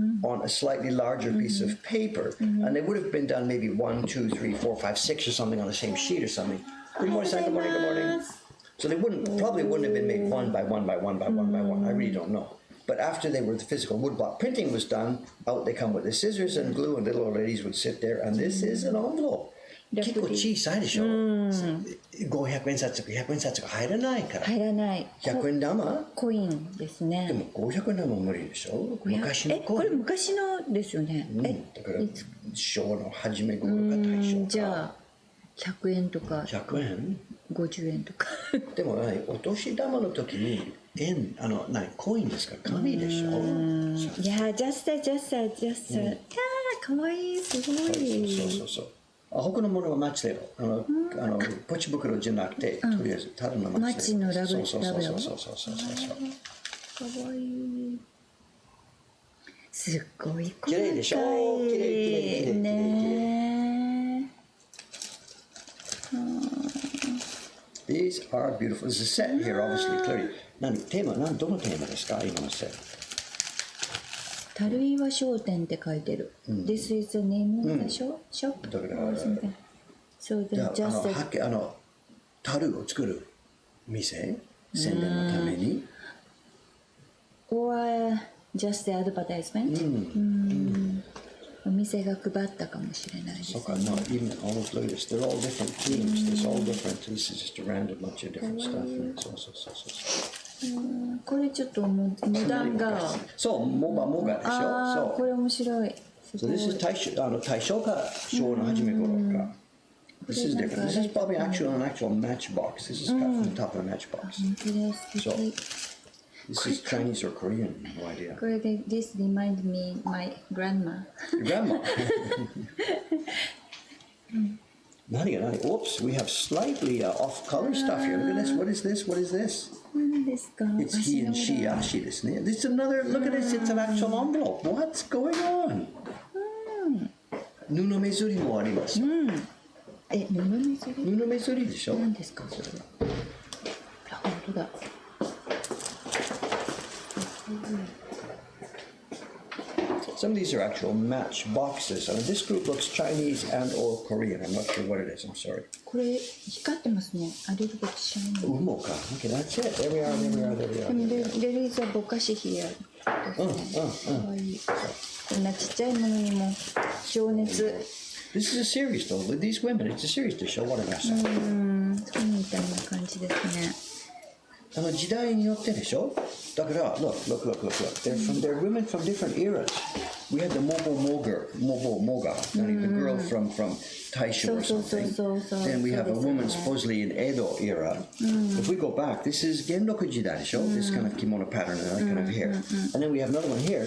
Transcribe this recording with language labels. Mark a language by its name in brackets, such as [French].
[English] on a slightly larger piece of paper, and they would have been done maybe 1, 2, 3, 4, 5, 6 or something on the same sheet or something. Good morning, Sam. Good morning. Good morning. So they probably wouldn't have been made one by one by one by one by one. I really don't know. But after they were the physical woodblock printing was done, out they come with the scissors and glue, and little old ladies would sit there, and this is an envelope. [Japanese] 結構小さいでしょ。 500円札とか100円札が入らないから。入らない。 100円玉コインですね。でも500円玉は無理でしょ。昔のこれ昔のですよね。だから昭和の初め頃か大正か。じゃあ100円とか 100円 50円とか。でもお年玉の時にコインですから紙でしょ。いやジャスタかわいいすごい。そう。他のものはマッチだよ。ポチ袋じゃなくて、とりあえずただのマッチだよ。マッチのラブそう。かわいい。すっごい綺麗でしょ。綺麗ね。 [English] These are beautiful. There's a set here, obviously, clearly. [Japanese] どのテーマですか今のセット。樽岩商店って書いてる。 [English] This is the name of the shop? [Japanese] だから [English] or something. So then just [Japanese] 樽を作る店宣伝のために [English] or just the advertisement? [Japanese] お店が配ったかもしれないですね。そうか、 [English] no, even all of those, they're all different themes. It's all different. This is just a random bunch of different stuff. [Japanese] そう。これちょっとモダンが。そう、モガでしょ。そう。これ面白い。 [English] So this is [Japanese] 大正か昭和の初め頃か。 [English] This is different. This is probably an actual matchbox. This is cut from the top of a matchbox. 本当です。 So this is Chinese or Korean? No idea. [Japanese] これで [English] This remind me my grandma. Your grandma. [Japanese] 何 [English] Oops, we have slightly off-color stuff here. Look at this. What is this? What is this? [Japanese] 何ですか [English] It's he and she, ashi ですね。 This is another, look at this, it's an actual envelope. What's going on? [Japanese] 布目摺りもありますよ。布目摺り布目摺りでしょ。何ですかそれは。あ、本当だ。 [English] Some of these are actual match boxes. I mean, this group looks Chinese and or Korean. I'm not sure what it is. I'm sorry. [Japanese] これ光ってますね。あれるぼっちゃん。 [English] Umo ka. Okay, that's it. There we are. There we are. There we are. [Japanese] でも [English] there is a [Japanese] ぼかし [English] here [Japanese] ですね。かわいい。こんなちっちゃいものにも情熱。 [English] This is a series, though. With these women, it's a series to show what a mess. [Japanese] そうみたいな感じですね。時代によってでしょ。だから [English] look. They're women from different eras. We had the Moga, the girl from Taisho or something. Then we have a woman supposedly in Edo era. If we go back, this is Genroku Jidai [Japanese] de sho. [English] This kind of kimono pattern and that kind of hair. And then we have another one here.